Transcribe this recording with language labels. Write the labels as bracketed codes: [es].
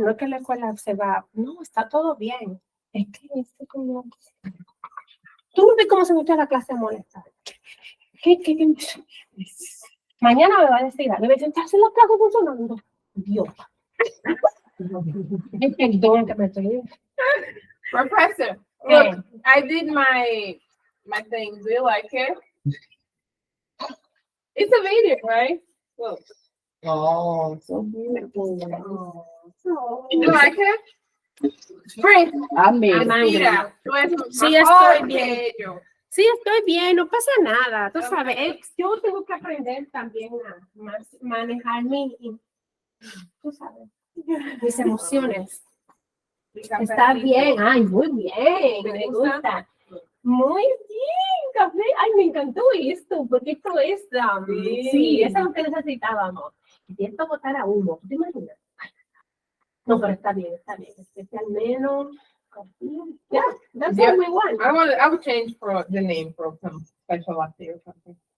[es] No es que la escuela se va. No, está todo bien. Es que este como... Tú no ves cómo se escucha la clase molesta. ¿Qué? Mañana me va a decir, debe sentarse la clase funcionando. Dios. Perdón que me estoy... [en] Professor, look, I did my thing. Do you like it? It's a video, right? Look. Oh, so beautiful. You like it? Spring. [pt] Amei. [es] Mira, Sí, estoy bien. Sí, estoy bien, no pasa nada. Tú sabes, yo tengo que aprender también a manejar tú sabes, mis emociones. Está bien, ay, muy bien, me gusta. Muy bien, café. Ay, me encantó esto, porque esto es, sí, eso es lo que necesitábamos. Y esto botara humo, ¿te imaginas? No, pero está bien, al menos. [en] Yeah, that's Yeah. what we want. I would change for the name for some special latte or something.